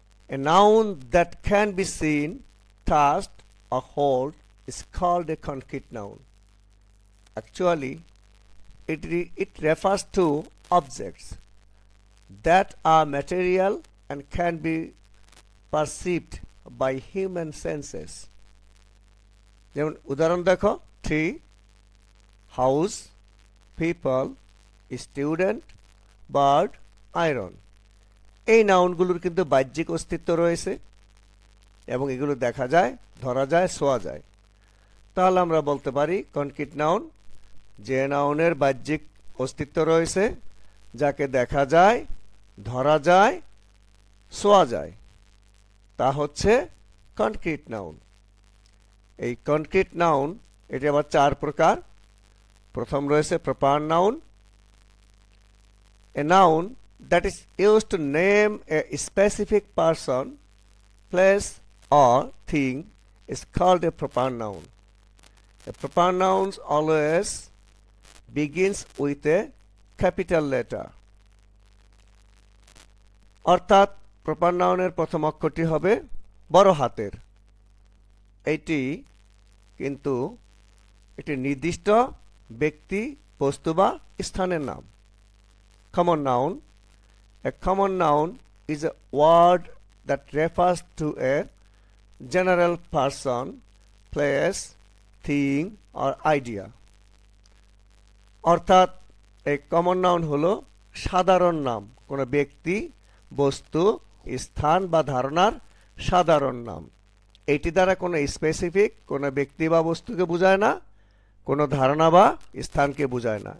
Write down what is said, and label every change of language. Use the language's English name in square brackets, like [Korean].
[English] A noun that can be seen, touched or held is called a concrete noun. Actually, it refers to objects that are material and can be perceived by human senses. [Bangla] যেমন উদাহরণ দেখো, tree, house, people, student, bird, iron. এই নাউনগুলোর কিন্তু বাহ্যিক অস্তিত্ব রয়েছে এবং এগুলো দেখা যায়, ধরা যায়, ছোঁয়া যায়। তাহলে আমরা বলতে পারি কনক্রিট নাউন যে নাউনের বাহ্যিক অস্তিত্ব রয়েছে, যাকে দেখা যায়, ধরা যায়, ছোঁয়া যায়, তা হচ্ছে কনক্রিট নাউন। এই কনক্রিট নাউন এটি আবার 4 প্রকার। প্রথম রয়েছে proper noun. [English] A noun that is used to name a specific person, place or thing is called a proper noun. A proper noun always begins with a capital letter. [Bangla] অর্থাৎ proper নাউনের প্রথম অক্ষরটি হবে বড় হাতের। এটি কিন্তু একটি নির্দিষ্ট ব্যক্তি, বস্তু বা স্থানের নাম। [English] Common noun, a common noun is a word that refers to a general person, place, thing or idea. [Bangla] অর্থাৎ এই কমন নাউন হলো সাধারণ নাম, কোনো ব্যক্তি, বস্তু, স্থান বা ধারণার সাধারণ নাম। এটি দ্বারা কোনো স্পেসিফিক কোনো ব্যক্তি বা বস্তুকে বোঝায় না, কোনো ধারণা বা স্থানকে বোঝায় না।